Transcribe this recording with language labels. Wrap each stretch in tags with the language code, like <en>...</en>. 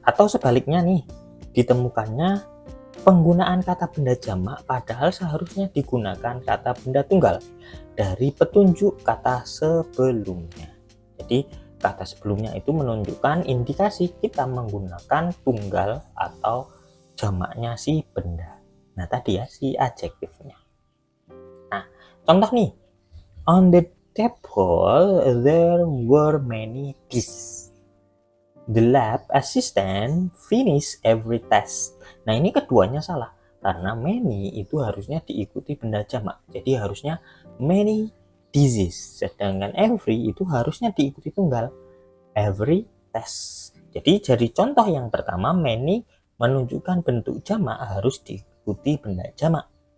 <id>Atau sebaliknya nih, ditemukannya penggunaan kata benda jamak padahal seharusnya digunakan kata benda tunggal dari petunjuk kata sebelumnya. Jadi kata sebelumnya itu menunjukkan indikasi kita menggunakan tunggal atau jamaknya si benda. Nah, tadi ya si adjektifnya. Nah, contoh nih.</id> <en>On the table there were many keys. The lab assistant finish every test.</en> <id>Nah, ini keduanya salah karena many itu harusnya diikuti benda jamak. Jadi harusnya many disease, sedangkan every itu harusnya diikuti tunggal. Every test. Jadi contoh yang pertama many menunjukkan bentuk jamak harus diikuti benda jamak.</id>